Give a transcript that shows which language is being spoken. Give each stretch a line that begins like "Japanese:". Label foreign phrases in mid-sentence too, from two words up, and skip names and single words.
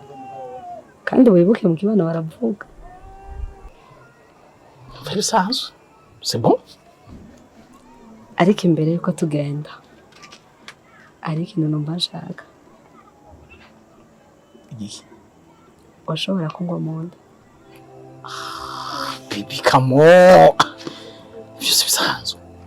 Rundi: Kandi wibuke mu kibano baravuga.
French: Bisanzwe. C'est bon?
Rundi: Ariko imbere yuko tugenda. Ariko ikintu numva nshaka. Iki? Washobora kungwa mu nda.
English: Baby, come on.
Rundi: Byose bisanzwe.